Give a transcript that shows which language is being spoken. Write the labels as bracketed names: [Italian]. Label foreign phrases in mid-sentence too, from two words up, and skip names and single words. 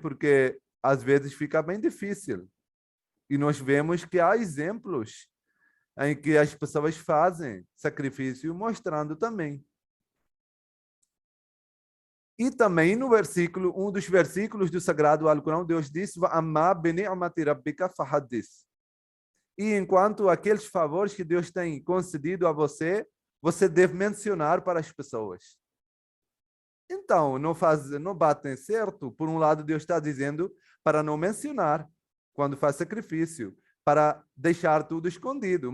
[Portuguese] Porque às vezes fica bem difícil. E nós vemos que há exemplos em que as pessoas fazem sacrifício, mostrando também. E também no versículo, um dos versículos do Sagrado Alcorão, Deus disse: [Arabic] "أما بنعمة ربك فحدث." [Portuguese] E enquanto aqueles favores que Deus tem concedido a você, você deve mencionar para as pessoas. Então, não batem certo. Por um lado, Deus está dizendo para não mencionar quando faz sacrifício, para deixar tudo escondido.